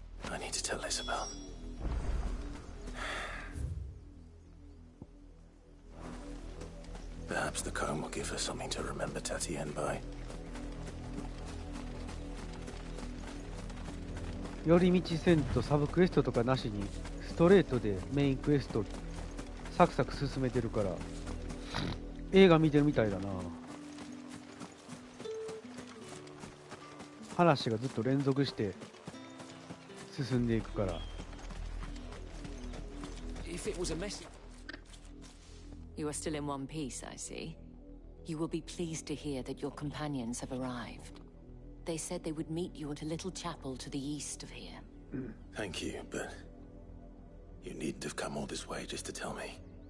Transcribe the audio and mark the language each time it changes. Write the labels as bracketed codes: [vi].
[en] I need to tell Isabel. Perhaps the comb will give her something to remember Tatienne by. [ja] 寄り道せんとサブクエストとかなしにストレートでメインクエストサクサク進めてるから映画見てるみたいだな。話がずっと連続して進んでいくから。 [en] If it was a message. You are still in one piece, I see. You will be pleased to hear that your companions have arrived. They said they would meet you at a little chapel to the east of here. Thank you, but you needn't have come all this way just to tell me.